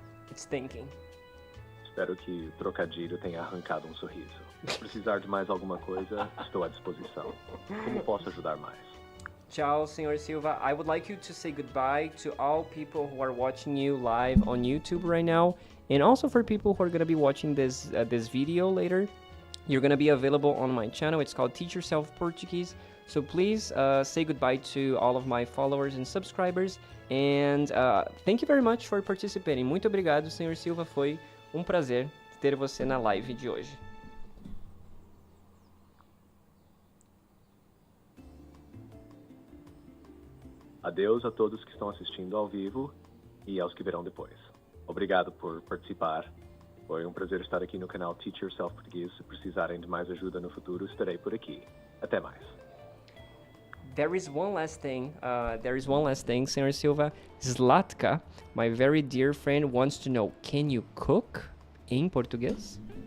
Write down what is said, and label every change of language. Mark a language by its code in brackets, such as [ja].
[en] It's thinking. [pt] Espero que o trocadilho tenha arrancado um sorriso. Se precisar de mais alguma coisa, estou à disposição. Como posso ajudar mais? Ciao, Senhor Silva. [en] I would like you to say goodbye to all people who are watching you live on YouTube right now, and also for people who are going to be watching this video later. You're going to be available on my channel. It's called Teach Yourself Portuguese. So please say goodbye to all of my followers and subscribers. And thank you very much for participating. [pt] Muito obrigado, Senhor Silva. Foi prazer ter você na live de hoje. Adeus a todos que estão assistindo ao vivo e aos que verão depois. Obrigado por participar. Foi prazer estar aqui no canal Teach Yourself Português. Se precisarem de mais ajuda no futuro, estarei por aqui. Até mais. [en] There is one last thing, Senhor Silva. Zlatka, my very dear friend, wants to know, can you cook [pt] em português?